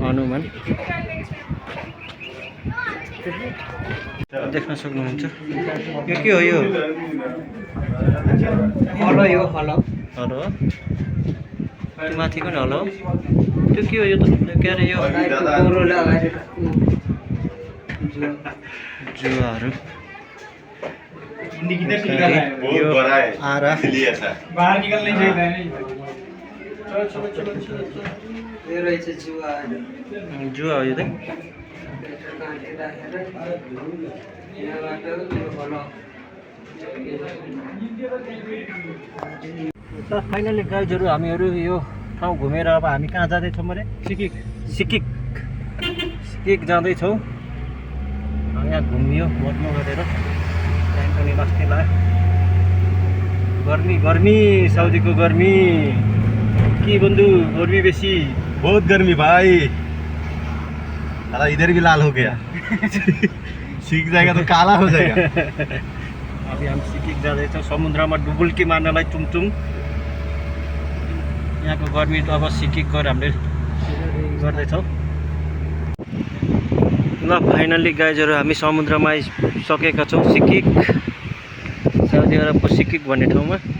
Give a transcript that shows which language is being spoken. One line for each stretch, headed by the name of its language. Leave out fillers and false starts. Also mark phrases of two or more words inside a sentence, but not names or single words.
Nepali: हनुमान देख्न सक्नुहुन्छ यो के हो यो हलो यो हलो हलो हो त्यो माथिको नि हलो हो त्यो के हो यो त के अरे यो गोरो लगाएर जुवाहरू
Hindi: बहुत बड़ा है आरा इसलिए ऐसा है। बाहर निकलने चाहिए
Nepali: यो रहेछ जुवा जुवा हो यो त यहाँबाट यो हलो त फाइनली गाइजहरू हामीहरू यो ठाउँ घुमेर अब हामी कहाँ जाँदैछौँ अरे सिकिक सिकिक जाँदैछौँ यहाँ घुमियो मोटो गरेर टाइम पनि बस्ने लाग्यो गर्मी गर्मी साउदीको गर्मी के बन्धु गर्मी बेसी
Hindi: बहुत गर्मी भाई अरे इधर भी लाल हो गया सीख जाएगा तो काला हो जाएगा
Nepali: अब हामी सिकिक जाँदैछौँ समुद्रमा डुबुल्की मार्नलाई चुमचुम यहाँको गर्मी त अब सिकिक गएर हामीले गर्दैछौँ ल फाइनल्ली गाइजहरू हामी समुद्रमा आइसकेका छौँ सिकिक साउदी अरबको सिकिक भन्ने ठाउँमा